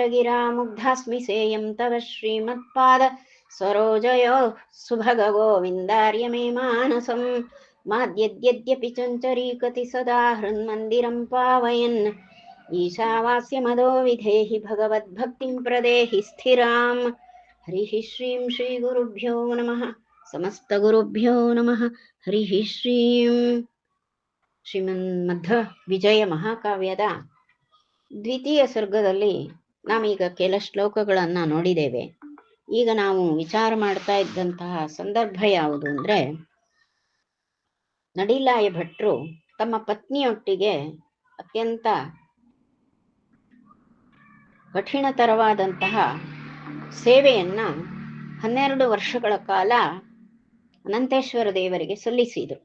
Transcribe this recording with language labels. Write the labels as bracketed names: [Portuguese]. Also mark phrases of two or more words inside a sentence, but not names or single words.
[Sanskrit] ಗಿರಾ ಮುಗ್ಧಾಸ್ಮಿ ಸೇಯಂ ತವ ಶ್ರೀಮತ್ಪಾದ ಸರೋಜಯೋ ಸುಭಗ ಗೋವಿಂದಾರ್ಯ ಮೇ ಮಾನಸಂ ಮಾದ್ಯದ್ಯದ್ಯಪಿ ಚಂಚರೀಕತಿ ಸದಾ ಹೃನ್ಮಂದಿರಂ ಪಾವಯನ್ ಈಶಾವಾಸ್ಯ ಮದೋ ವಿಧೇಹಿ ಭಗವದ್ಭಕ್ತಿಂ ಪ್ರದೇಹಿ ಸ್ಥಿರಾಂ ಹರಿಃ ಶ್ರೀಂ ಶ್ರೀ ಗುರುಭ್ಯೋ ನಮಃ ಸಮಸ್ತ ಗುರುಭ್ಯೋ ನಮಃ ಹರಿಃ ಶ್ರೀಂ. [Kannada] ಶ್ರೀಮನ್ಮಧ್ವ ವಿಜಯ ಮಹಾಕಾವ್ಯದ ದ್ವಿತೀಯ ಸರ್ಗದಲ್ಲಿ ನಾವೀಗ ಕೆಲ ಶ್ಲೋಕಗಳನ್ನು ನೋಡಿದ್ದೇವೆ. ಈಗ ನಾವು ವಿಚಾರ ಮಾಡ್ತಾ ಇದ್ದಂತಹ ಸಂದರ್ಭ ಯಾವುದು ಅಂದರೆ, ನಡಿಲಾಯ ಭಟ್ರು ತಮ್ಮ ಪತ್ನಿಯೊಟ್ಟಿಗೆ ಅತ್ಯಂತ ಕಠಿಣತರವಾದಂತಹ ಸೇವೆಯನ್ನ 12 ವರ್ಷಗಳ ಕಾಲ ಅನಂತೇಶ್ವರ ದೇವರಿಗೆ ಸಲ್ಲಿಸಿದರು.